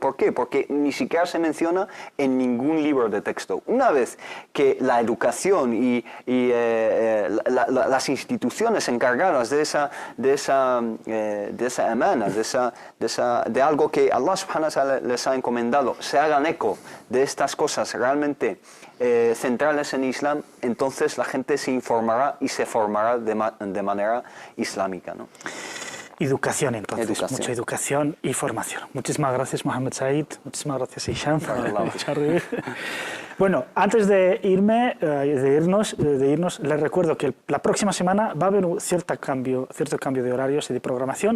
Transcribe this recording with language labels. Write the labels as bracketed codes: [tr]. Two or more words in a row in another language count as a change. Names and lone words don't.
[es] ¿Por qué? Porque ni siquiera se menciona en ningún libro de texto. Una vez que la educación y las instituciones encargadas de esa amana, de algo que [ar] الله سبحانه وتعالى [es] les ha encomendado, se hagan eco de estas cosas realmente centrales en Islam, entonces la gente se informará y se formará de manera islámica, ¿no? Educación, entonces, mucha educación y formación. Muchísimas gracias, Mohamed Said. Muchísimas gracias, Hisham. Bueno, antes de irnos, les recuerdo que la próxima semana va a haber un cierto cambio de horarios y de programación.